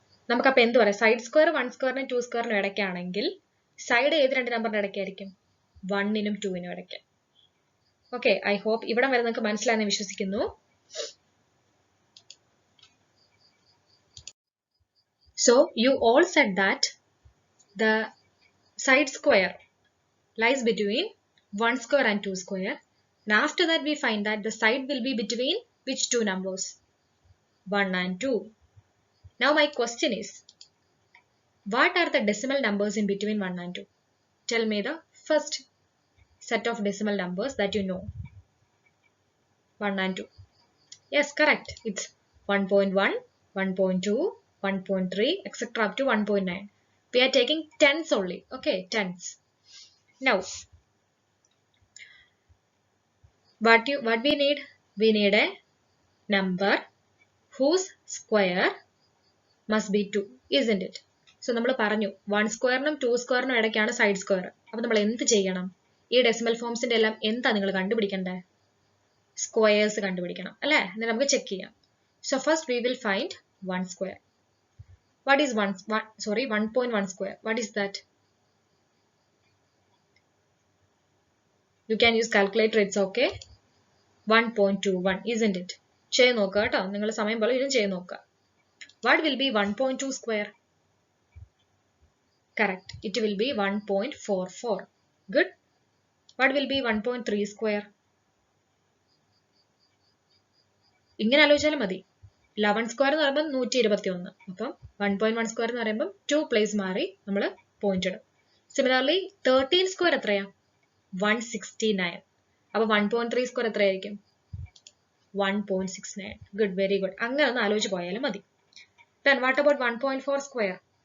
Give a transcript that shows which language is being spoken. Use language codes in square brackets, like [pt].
[ml] നമുക്കപ്പോൾ എന്ത് പറയാം? സൈഡ് സ്ക്വയർ 1 സ്ക്വയറിനും 2 സ്ക്വയറിനും ഇടയ്ക്കാണെങ്കിൽ സൈഡ് ഏത് രണ്ട് നമ്പറിന്റെ ഇടയ്ക്കായിരിക്കും? 1നും 2നും ഇടയ്ക്ക്. ഓക്കെ, [en] I hope [ml] ഇവിടെ വരെ നിങ്ങൾക്ക് മനസ്സിലായെന്ന് വിശ്വസിക്കുന്നു. [en] So you all said that the side square lies between 1 square and 2 square, and after that we find that the side will be between which two numbers? 1 and 2. Now my question is, what are the decimal numbers in between 1 and 2? Tell me the first set of decimal numbers that you know. 1 and 2. Yes, correct. It's 1.1, 1.2, 1.3, etc. up to 1.9. We are taking tens only. Okay, tens. Now, what we need? We need a number whose square must be 2, isn't it? [ml] So നമ്മൾ പറഞ്ഞു 1 സ്ക്വയറിനും 2 സ്ക്വയറിനും ഇടയ്ക്കാണ് side square. അപ്പൊ നമ്മൾ എന്ത് ചെയ്യണം? ഈ decimal ഫോംസിന്റെ എല്ലാം എന്താ നിങ്ങൾ കണ്ടുപിടിക്കണ്ടേ? സ്ക്വയേഴ്സ് കണ്ടുപിടിക്കണം അല്ലേ? എന്നിട്ട് നമുക്ക് ചെക്ക് ചെയ്യാം. [en] So first we will find 1 square. What is 1.1 square? What is that? You can use calculator, it's okay. 1.21, isn't it? [ml] ചെയ്ത് നോക്കുക കേട്ടോ, നിങ്ങൾ സമയം പോലെ ഇതും ചെയ്ത് നോക്കുക. [en] What will be 1.2 square? Correct, it will be 1.44. Good. What will be 1.3 square? [ml] ഇങ്ങനെ ആലോചിച്ചാലും മതി. 11 സ്ക്വയർ എന്ന് പറയുമ്പോൾ 121. അപ്പം 1.1 സ്ക്വയർ എന്ന് പറയുമ്പോൾ 2 പ്ലേസ് മാറി നമ്മൾ പോയിന്റ് ഇടും. സിമിലർലി 13 സ്ക്വയർ എത്രയാ? 169. അപ്പൊ 1.3 സ്ക്വയർ എത്രയായിരിക്കും? 1.69. [en] Good, very good. [ml] അങ്ങനെ ഒന്ന് ആലോചിച്ച് പോയാലും മതി. [en] Then what about 1.4 square?